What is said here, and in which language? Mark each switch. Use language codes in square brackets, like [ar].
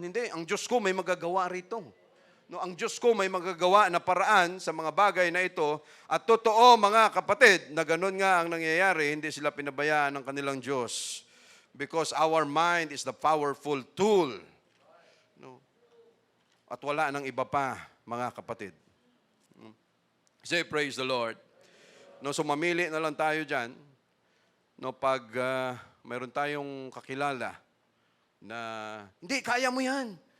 [tl] Hindi, ang Diyos ko may magagawa rito. No, ang Diyos ko may magagawa na paraan sa mga bagay na ito. At totoo mga kapatid, na ganun nga ang nangyayari, hindi sila pinabayaan ng kanilang Diyos. [en] Because our mind is the powerful tool. No? [tl] At wala nang iba pa, mga kapatid. [en] Say, praise the Lord. [tl] No, so mamili na lang tayo dyan. No, pag mayroon tayong kakilala na, hindi, kaya mo yan.